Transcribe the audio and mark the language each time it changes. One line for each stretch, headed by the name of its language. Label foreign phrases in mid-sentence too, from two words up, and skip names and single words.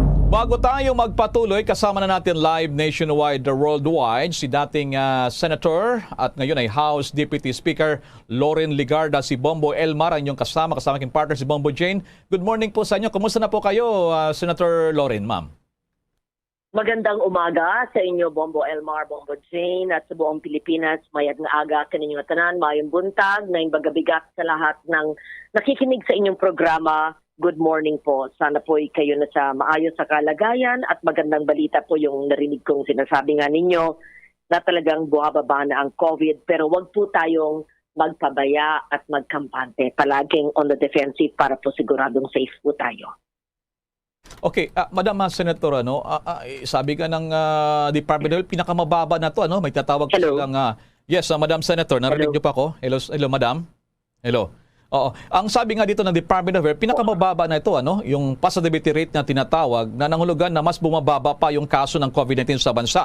Filipino: Bago tayo magpatuloy, kasama na natin live nationwide worldwide si dating Senator at ngayon ay House Deputy Speaker Loren Legarda, si Bombo Elmar, ang inyong kasama aking partner si Bombo Jane.
English: Good morning po sa inyo.
Filipino: Kumusta na po kayo, Senator Loren, ma'am? Magandang umaga sa inyo, Bombo Elmar, Bombo Jane, at sa buong Pilipinas.
Hiligaynon: Mayad nga aga sa ninyong tanan, mayong buntag,
Filipino: na bagabigat sa lahat ng nakikinig sa inyong programa.
English: Good morning po.
Filipino: Sana po kayo na sa maayos sa kalagayan at magandang balita po yung narinig kong sinasabi nga ninyo na talagang buhababa na ang COVID. Pero wag po tayong magpabaya at magkampante. Palaging
English: on the defensive
Filipino: para po siguradong safe po tayo. Okay, Madam Senator, sabi ka ng Department of Health, pinakamababa na to, may tatawag pa silang... yes, Madam Senator, narinig niyo pa ako? Hello, Madam? Hello. Oo. Ang sabi nga dito ng Department of Health, pinakamababa na ito, yung
English: positivity rate
Filipino: na tinatawag, na nangulugan na mas bumababa pa yung kaso ng COVID-19 sa bansa.